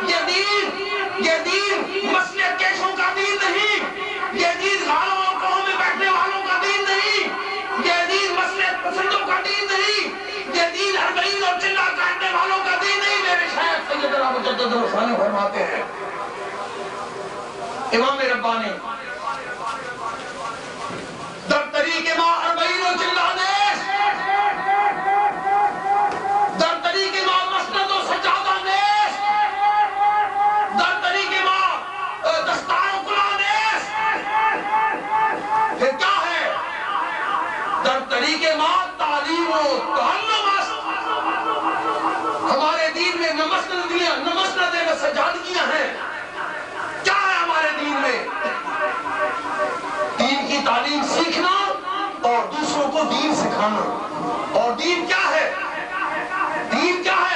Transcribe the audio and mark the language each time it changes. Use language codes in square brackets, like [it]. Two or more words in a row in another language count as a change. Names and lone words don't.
[ur] یہ دین مسلک کیشوں کا دین نہیں، یہ دین غالوں اور قوموں میں بیٹھنے والوں کا دین نہیں، یہ دین مسلک پسندوں کا دین نہیں، یہ دین اربعین اور چلہ کاٹنے والوں کا دین نہیں۔ میرے شیخ سیدنا مجدد الرسانی فرماتے ہیں، امام ربانی، [fa] در طریق ما اربعین و چلہ نیس، در طریق ما مسند و سجادہ نیس، در طریق ما دستار و کلا نیس، [ur] پھر کیا ہے؟ [fa] در طریق ما تعلیم و تعلم است۔ [ur] ہمارے دین میں نہ مسندیں نہ سجادگیاں ہیں، کیا ہے ہمارے دین میں؟ دین کی تعلیم سیکھنا اور دوسروں کو دین سکھانا۔ اور دین کیا ہے؟ دین کیا ہے؟